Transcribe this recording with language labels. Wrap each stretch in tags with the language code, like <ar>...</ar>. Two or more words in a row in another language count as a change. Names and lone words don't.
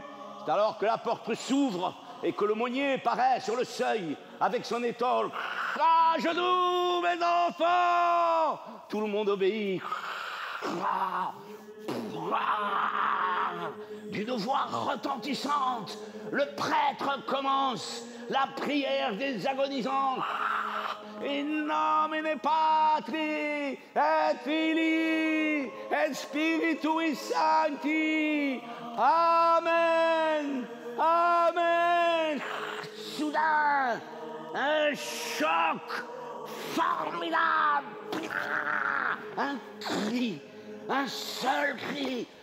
<fr>C'est alors que la porte s'ouvre et que l'aumônier paraît sur le seuil avec son étole. À genoux, mes enfants! Tout le monde obéit. D'une voix retentissante, le prêtre commence la prière des agonisants.</fr> <la>In nomine Patri et Filii et Spiritui Sancti. Amen. Amen.</la> <fr>Soudain, un choc formidable. Un cri, un seul cri.</fr>